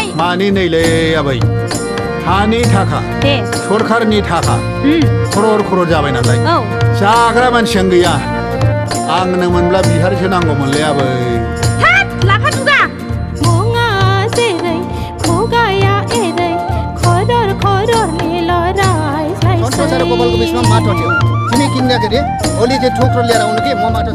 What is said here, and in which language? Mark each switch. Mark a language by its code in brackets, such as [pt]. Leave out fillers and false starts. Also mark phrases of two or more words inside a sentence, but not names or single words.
[brx] मानि नैलै आबै हानि थाखा सरखारनि थाखा खरर जाबाय नालाय जाग्रा मानसियानो गैया आंनो मोनब्ला बिहारिसो नांगौमोनलै आबै लाफा दुगा [ne] सारा गोपालको बिचमा माटो थियो तिमी किन्दाखेरि ओली चाहिँ ठोक्रो लिएर आउनु कि म माटो